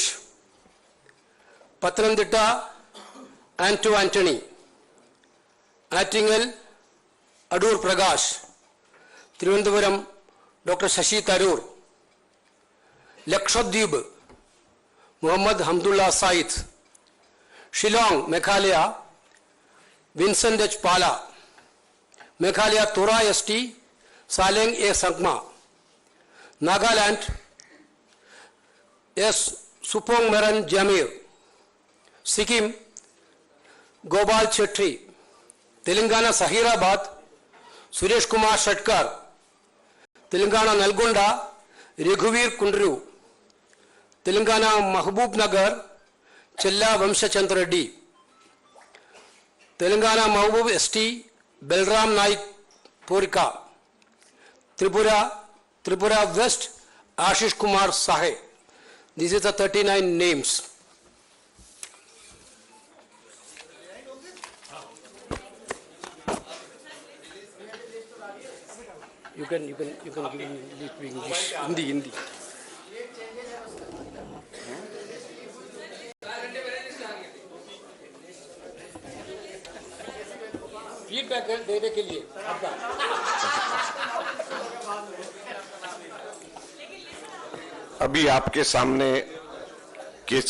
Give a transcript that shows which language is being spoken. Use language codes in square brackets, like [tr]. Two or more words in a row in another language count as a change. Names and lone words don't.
[en] Pathanamthitta, Anto Anthony. Attingal, Adur Prakash. Thiruvananthapuram, Dr. Shashi Tharoor. Lakshadweep, Muhammad Hamdullah Said. Shillong, Meghalaya, Vincent H. Pala. Meghalaya, Tora S.T. Saleng A. Sangma. Nagaland, S. Supong Maran Jamir. Sikkim, Gopal Chetri. Telangana Sahirabad, Suresh Kumar Shatkar. Telangana Nalgonda, Raghuveer Kundru. Telangana Mahbub Nagar, Chella Vamshachandra Reddy. Telangana Mahbub S.T. Belram Naik Porika. Tripura West, Ashish Kumar Sahe. These are the 39 names. You can give me English, Hindi. [hi] फीडबैक देने के लिए आपका अभी आपके सामने के.सी.